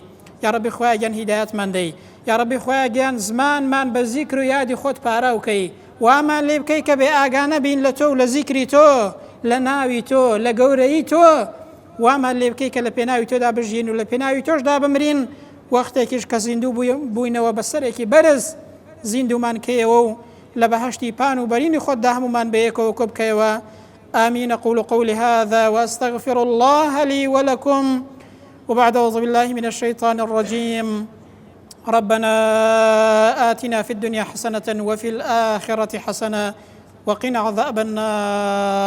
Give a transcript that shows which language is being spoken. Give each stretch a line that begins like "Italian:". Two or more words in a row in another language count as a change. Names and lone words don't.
Central Kurdish: یا ڕەبی خۆیان گیان هیدایەتمان دەی، یا ڕەبی خۆیان گیان زمانمان بە زیکر و یادی خۆت پارە بکەی، وامان لێ بکەی کە بێ ئاگانە بین لە تۆ و لە زیکری تۆ، لە ناوی تۆ، لە گەورەی تۆ، وامان لێ بکەی کە لە پێناوی تۆدا بژین و لە پێناوی تۆشدا بمرین. وەختێکیش کە زیندوو بووینەوە بەسەرێکی بەرز زیندومان کەیەوە و لە بەهەشتی پان و بەرینی خۆتدا هەمومان بەیەکەوە کۆ بکەیەوە.
Arabic: آمين. أقول قولي هذا وأستغفر الله لي ولكم. وبعد أعوذ بالله من الشيطان الرجيم. ربنا آتنا في الدنيا حسنة وفي الآخرة حسنة وقنا عذاب النار.